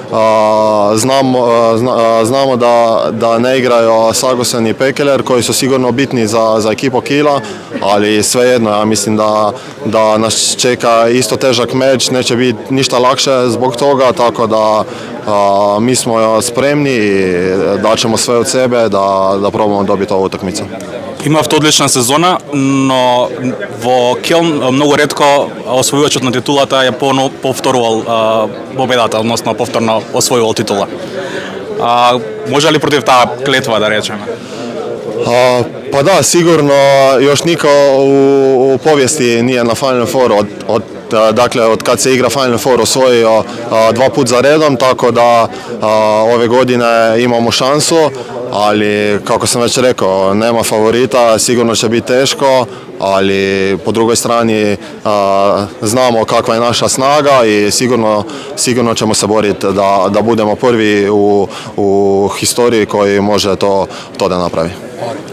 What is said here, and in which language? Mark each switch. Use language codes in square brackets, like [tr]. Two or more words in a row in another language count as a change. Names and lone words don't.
[bs] Znamo da ne igraju Sagosen i Pekeler koji su sigurno bitni za ekipu Kiela, ali svejedno ja mislim da nas čeka isto težak meč, neće biti ništa lakše zbog toga, tako da mi smo spremni i daćemo sve od sebe da probamo dobiti ovu utakmicu. [mk] Имавте одлична сезона, но во Келн многу ретко освојувачот на титулата ја повторувал победата, односно повторно освојувал титула. Може ли против таа клетва да речеме? [bs] Pa da, sigurno još niko u povijesti nije na Final Four od kad se igra Final Four osvojio 2 puta za redom, tako da ove godine imamo šansu, ali kako sam već rekao, nema favorita, sigurno će biti teško, ali po drugoj strani znamo kakva je naša snaga i sigurno ćemo se boriti da budemo prvi u historiji koji može to da napravi.